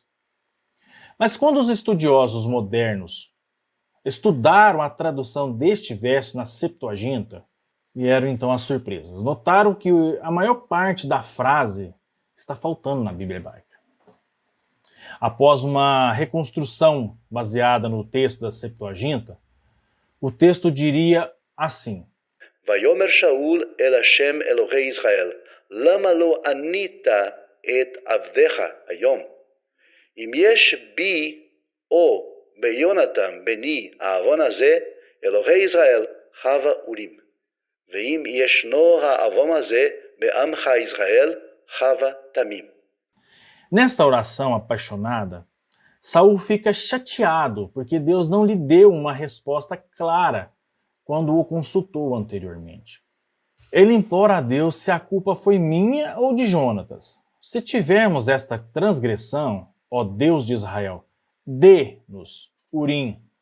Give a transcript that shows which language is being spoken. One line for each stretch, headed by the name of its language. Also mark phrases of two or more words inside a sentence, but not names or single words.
Portuguese: Mas quando os estudiosos modernos estudaram a tradução deste verso na Septuaginta, vieram então as surpresas. Notaram que a maior parte da frase está faltando na Bíblia hebraica. Após uma reconstrução baseada no texto da Septuaginta, o texto diria assim:
Hebrew: ויאמר שאול אל השם אלוהי ישראל למה לא ענית את עבדך היום? אם יש בי או ביונתן בני האבון הזה, אלוהי ישראל, הבה אורים. ואם ישנו האבון הזה בעמך ישראל, הבה תמים.
Portuguese: Nesta oração apaixonada, Saul fica chateado porque Deus não lhe deu uma resposta clara quando o consultou anteriormente. Ele implora a Deus se a culpa foi minha ou de Jonatas. Se tivermos esta transgressão, ó Deus de Israel, dê-nos Urim.